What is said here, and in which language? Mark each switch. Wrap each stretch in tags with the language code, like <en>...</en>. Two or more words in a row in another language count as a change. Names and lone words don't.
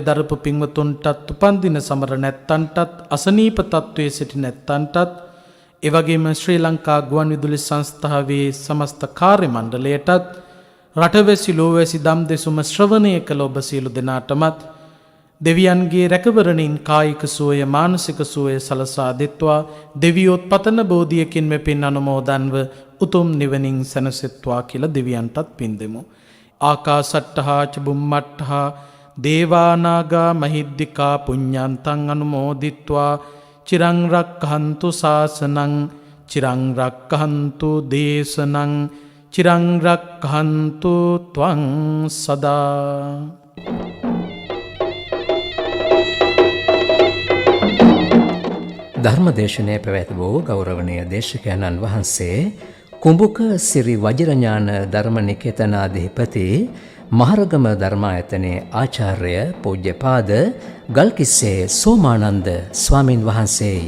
<si>දරපු පින්වතුන්ටත් උපන්දින සමර නැත්තන්ටත් අසනීප තත්වයේ සිටි නැත්තන්ටත් එවැගේම ශ්‍රී ලංකා ගුවන්විදුලි සංස්ථාවේ සමස්ත කාර්ය මණ්ඩලයටත් රටවැසි ලෝවැසි දම් දෙසුම ශ්‍රවණය කළ ඔබ සියලු දෙනාටමත් දෙවියන්ගේ රැකවරණින් කායික සුවය මානසික සුවය සලසා දෙත්වා දෙවියොත් පතන බෝධියකින් මෙපින් අනුමෝදන්ව උතුම් නිවනින් සැනසෙත්වා කියලා දෙවියන්ටත් පින් දෙමු.</si> <pi>ආකාසට්ටහා ච බුම්මට්ටහා දේවානාගා මහිද්దికා පුඤ්ඤන්තං අනුමෝදිත්වා චිරං රක්ඛන්තු ශාසනං චිරං රක්ඛන්තු දේශනං චිරං රක්ඛන්තු ත්වං සදා.</pi> <si>ධර්මදේශනය පැවැත් වූ ගෞරවනීය දේශකයන්න් වහන්සේ කුඹුක සිරි වජිරඥාන ධර්මනිකේතනාධිපති මහරගම ධර්මායතනයේ ආචාර්ය පූජ්‍යපාද ගල්කිස්සේ සෝමානන්ද ස්වාමින් වහන්සේයි.</si>